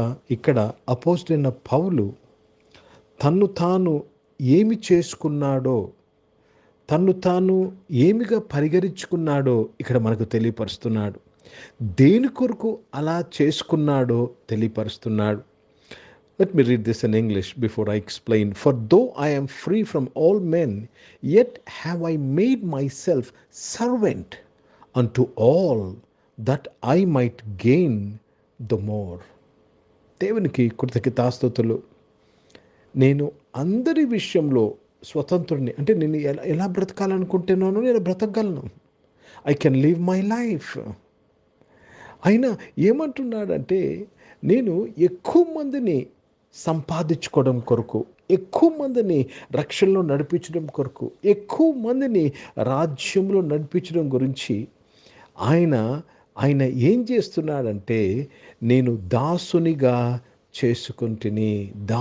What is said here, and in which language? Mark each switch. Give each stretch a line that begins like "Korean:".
Telugu: ఇక్కడ అపోస్తలుడైన పౌలు తన్ను తాను ఏమి చేసుకున్నాడో, తన్ను తాను ఏమిగా పరిగణించుకున్నాడో ఇక్కడ మనకు తెలియపరుస్తున్నాడు. దేని కొరకు అలా చేసుకున్నాడో తెలియపరుస్తున్నాడు.
English: Let me read this in English before I explain. For though I am free from all men, yet have I made myself servant unto all, that I might gain the more.
Telugu: దేవునికి కృతజ్ఞతాస్తుతులు. నేను అందరి విషయంలో స్వతంత్రుడిని, అంటే నేను ఎలా బ్రతకాలనుకుంటున్నానో నేను బ్రతకగలను.
English: I can live my life.
Telugu: అయినా ఏమంటున్నాడంటే, నేను ఎక్కువ మందిని సంపాదించుకోవడం కొరకు, ఎక్కువ మందిని రక్షణలో నడిపించడం కొరకు, ఎక్కువ మందిని రాజ్యంలో నడిపించడం గురించి ఆయన ఏం చేస్తున్నాడంటే, నేను దాసునిగా చేసుకుంటుని.